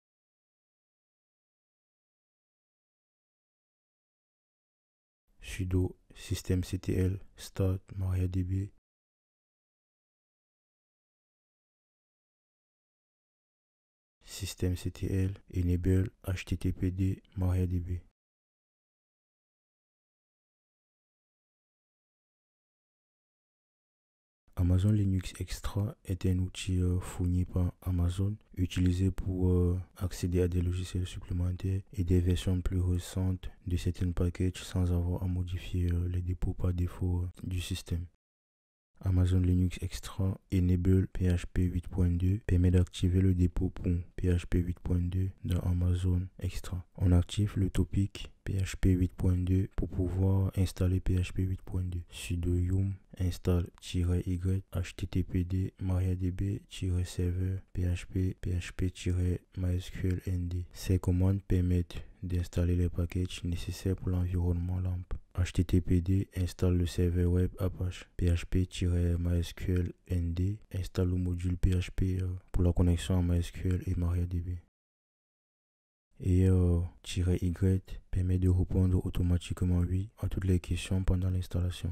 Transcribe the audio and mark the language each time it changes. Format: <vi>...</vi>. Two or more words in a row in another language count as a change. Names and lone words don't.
<en>sudo systemctl start mariadb systemctl enable httpd mariadb.</en> <fr>Amazon Linux Extra est un outil fourni par Amazon, utilisé pour accéder à des logiciels supplémentaires et des versions plus récentes de certains packages sans avoir à modifier les dépôts par défaut du système. Amazon Linux Extra Enable PHP 8.2 permet d'activer le dépôt pour PHP 8.2 dans Amazon Extra. On active le topic PHP 8.2 pour pouvoir installer PHP 8.2.</fr> <en>Sudo yum install-y httpd mariadb-server php-mysqlnd.</en> <fr>Ces commandes permettent d'installer les packages nécessaires pour l'environnement LAMP. httpd installe le serveur web Apache. php-mysqlnd installe le module PHP pour la connexion à MySQL et MariaDB. Et -y permet de répondre automatiquement oui à toutes les questions pendant l'installation.</fr>